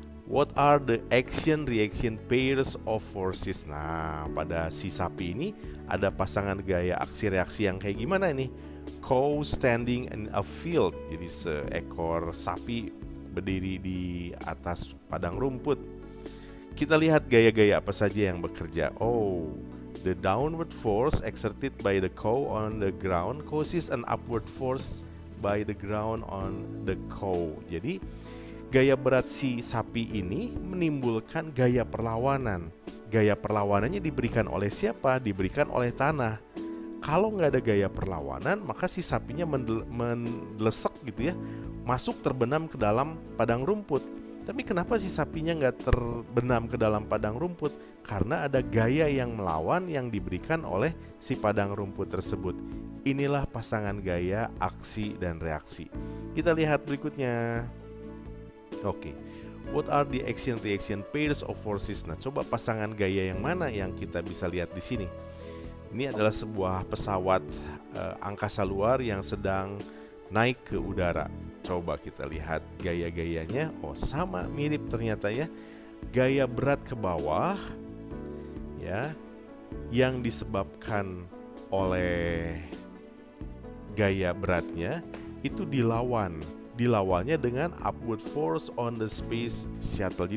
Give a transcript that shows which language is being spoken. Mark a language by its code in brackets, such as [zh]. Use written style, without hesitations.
[en] What are the action-reaction pairs of forces? [id] Nah, pada si sapi ini ada pasangan gaya aksi reaksi yang kayak gimana ini? [en] Cow standing in a field. [id] Jadi seekor sapi berdiri di atas padang rumput. Kita lihat gaya-gaya apa saja yang bekerja. [en] Oh, the downward force exerted by the cow on the ground causes an upward force by the ground on the cow. [id] Jadi gaya berat si sapi ini menimbulkan gaya perlawanan. Gaya perlawanannya diberikan oleh siapa? Diberikan oleh tanah. Kalau nggak ada gaya perlawanan, maka si sapinya mendelesek gitu ya, masuk terbenam ke dalam padang rumput. Tapi kenapa si sapinya nggak terbenam ke dalam padang rumput? Karena ada gaya yang melawan yang diberikan oleh si padang rumput tersebut. Inilah pasangan gaya aksi dan reaksi. Kita lihat berikutnya. Oke. [en] What are the action-reaction pairs of forces? [id] Nah, coba pasangan gaya yang mana yang kita bisa lihat di sini? Ini adalah sebuah pesawat angkasa luar yang sedang naik ke udara. Coba kita lihat gaya-gayanya. Oh, sama, mirip ternyata ya. Gaya berat ke bawah ya, yang disebabkan oleh gaya beratnya itu dilawannya dengan [en] upward force on the space shuttle.